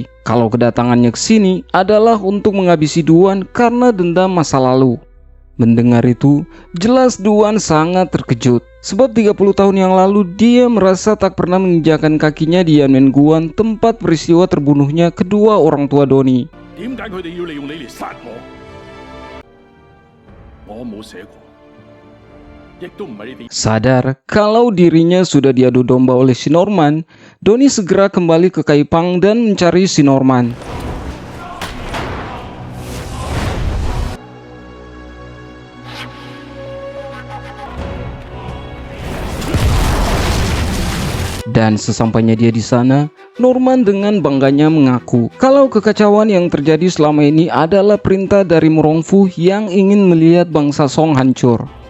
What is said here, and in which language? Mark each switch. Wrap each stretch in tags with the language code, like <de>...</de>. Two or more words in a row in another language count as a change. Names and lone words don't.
<id>Kalau kedatangannya ke sini adalah untuk menghabisi Duan karena dendam masa lalu. Mendengar itu, jelas Duan sangat terkejut. Sebab 30 tahun yang lalu dia merasa tak pernah menginjakan kakinya di Yanmenguan, tempat peristiwa terbunuhnya kedua orang tua Doni.</id> <yue>點解佢哋要利用你嚟殺我？我冇寫過，亦都唔係你哋。</yue> <id>Sadar kalau dirinya sudah diadu domba oleh si Norman, Doni segera kembali ke Kaipang dan mencari si Norman. Dan sesampainya dia di sana, Norman dengan bangganya mengaku kalau kekacauan yang terjadi selama ini adalah perintah dari Murongfu yang ingin melihat bangsa Song hancur.</id>